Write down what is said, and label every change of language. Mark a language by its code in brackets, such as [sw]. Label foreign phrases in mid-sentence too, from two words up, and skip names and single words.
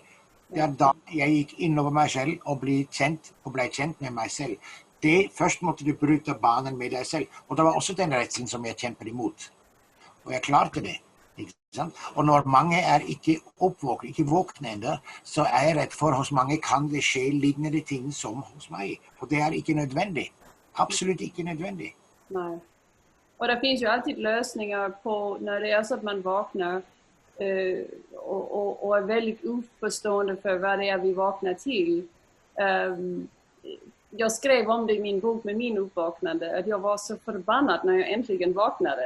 [no] Det er da jeg gikk innover meg selv og ble kjent med meg selv. Først måtte du bryte banen med deg selv. Og det var også den redselen som jeg kjempet imot. Og jeg klarte det. Ikke sant? Og når mange er ikke våkne enda, så er jeg redd for hos mange kan det skje lignende ting som hos meg. Og det er ikke nødvendig. Absolut ikke nødvendig. [sv] Nej. Och det finns ju alltid lösningar på när det är så att man vaknar och är väldigt oförstående för vad det är vi vaknar till. Jag skrev om det i min bok med min uppvaknande, att jag var så förbannad när jag äntligen vaknade.